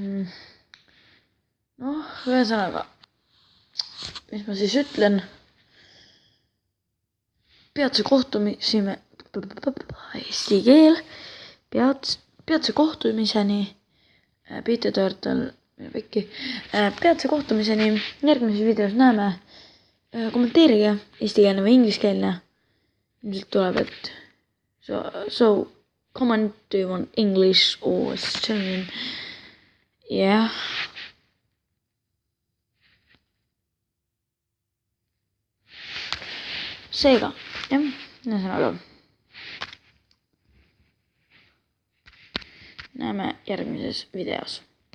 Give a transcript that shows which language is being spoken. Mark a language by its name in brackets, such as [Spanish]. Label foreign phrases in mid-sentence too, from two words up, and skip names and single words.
[Estonian] Noh, ühesõnaga, mis ma siis ütlen, peatse kohtumisime, eesti keel, peatse kohtumiseni, Peter Turtle, peatse kohtumiseni, järgmises videos näeme, kommenteerige eestikeelne või ingliskeelne, ilmselt tuleb, et [English] so comment, do you want English or Australian? Yeah. [Estonian] Seega, jah, ühesõnaga. Näeme järgmises videos.